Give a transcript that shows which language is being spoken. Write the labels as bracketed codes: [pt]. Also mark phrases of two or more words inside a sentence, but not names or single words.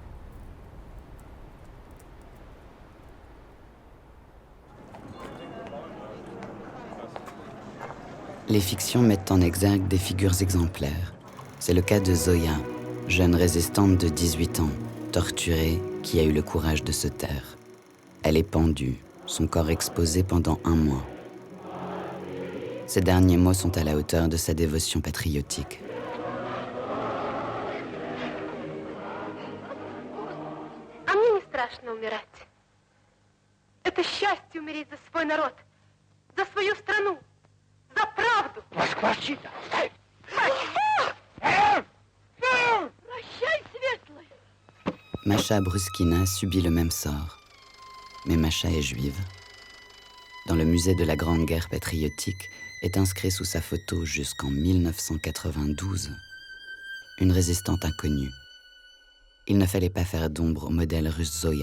[fr] Les fictions mettent en exergue des figures exemplaires. C'est le cas de Zoya, jeune résistante de 18 ans, torturée, qui a eu le courage de se taire. Elle est pendue, son corps exposé pendant 1 mois. Ces derniers mots sont à la hauteur de sa dévotion patriotique. [ru] А мне не страшно умирать. Это счастье умереть за свой народ, за свою страну, за правду. Прощай, светлый. [fr] Masha Bruskina subit le même sort. Mais Masha est juive. Dans le musée de la Grande Guerre patriotique est inscrit sous sa photo jusqu'en 1992 une résistante inconnue. Il ne fallait pas faire d'ombre au modèle russe Zoya.